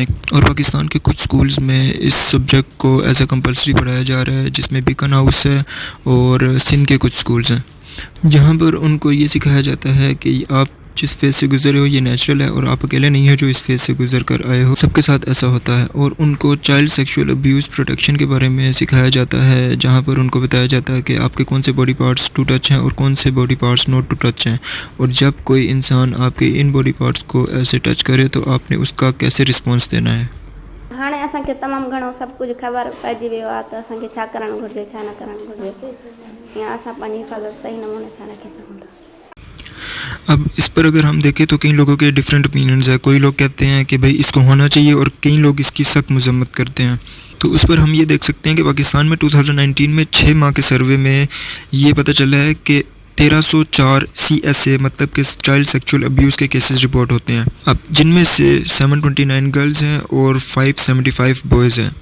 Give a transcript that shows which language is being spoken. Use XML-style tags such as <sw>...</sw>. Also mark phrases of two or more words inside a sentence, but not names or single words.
<ur>اور پاکستان کے کچھ سکولز میں اس سبجیکٹ کو</ur> <en>as a compulsory</en> <ur>پڑھایا جا رہا ہے، جس میں بیکن ہاؤس ہے اور سندھ کے کچھ سکولز ہیں، جہاں پر ان کو یہ سکھایا جاتا ہے کہ آپ جس فیز سے گزرے ہو یہ نیچرل ہے اور آپ اکیلے نہیں ہیں جو اس فیز سے گزر کر آئے ہو، سب کے ساتھ ایسا ہوتا ہے. اور ان کو</ur> <en>child sexual abuse protection</en> <ur>کے بارے میں سکھایا جاتا ہے، جہاں پر ان کو بتایا جاتا ہے کہ آپ کے کون سے</ur> <en>body parts to touch</en> <ur>ہیں اور کون سے</ur> <en>body parts not to touch</en> <ur>ہیں، اور جب کوئی انسان آپ کے ان</ur> <en>body parts</en> <ur>کو ایسے ٹچ کرے تو آپ نے اس کا کیسے رسپانس دینا ہے.</ur> <sd>हाणे असांखे तमामु घणो सभु कुझु ख़बर पइजी वियो आहे त असांखे छा करणु घुरिजे छा न करणु घुरिजे, या असां पंहिंजी हिफ़ाज़त सही नमूने सां रखी सघूं था.</sd> <ur>اب اس پر اگر ہم دیکھیں تو کئی لوگوں کے</ur> <en>different opinions</en> <ur>ہیں. کوئی لوگ کہتے ہیں کہ بھائی اس کو ہونا چاہیے اور کئی لوگ اس کی سخت مذمت کرتے ہیں. تو اس پر ہم یہ دیکھ سکتے ہیں کہ پاکستان میں 2019 میں 6 ماہ کے سروے میں یہ پتہ چلا ہے کہ 1304 CSA مطلب کہ</ur> <en>child sexual abuse</en> <ur>کے</ur> <en>cases report</en> <ur>ہوتے ہیں، اب جن میں سے 729 گرلز ہیں اور 575 بوائز ہیں.</ur>